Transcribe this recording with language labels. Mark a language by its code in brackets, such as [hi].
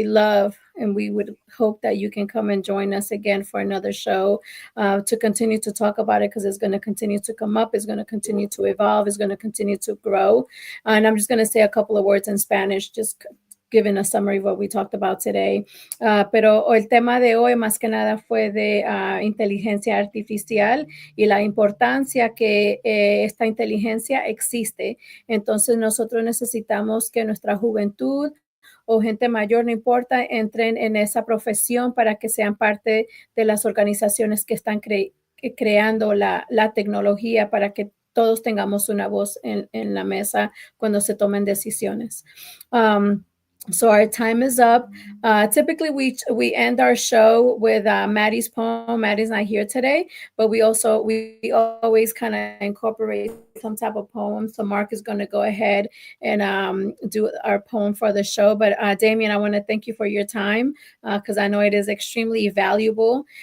[en] We love, and we would hope that you can come and join us again for another show to continue to talk about it, because it's going to continue to come up, it's going to continue to evolve, it's going to continue to grow. And I'm just going to say a couple of words in Spanish, just giving a summary of what we talked about today. [es] Pero el tema de hoy más que nada fue de inteligencia artificial y la importancia que esta inteligencia existe. Entonces nosotros necesitamos que nuestra juventud o gente mayor, no importa, entren en esa profesión para que sean parte de las organizaciones que están creando la tecnología, para que todos tengamos una voz en la mesa cuando se tomen decisiones. [en] So our time is up. Typically, we end our show with Maddie's poem. Maddie's not here today, but we always kind of incorporate some type of poem. So Mark is going to go ahead and do our poem for the show. But Damien, I want to thank you for your time, because I know it is extremely valuable.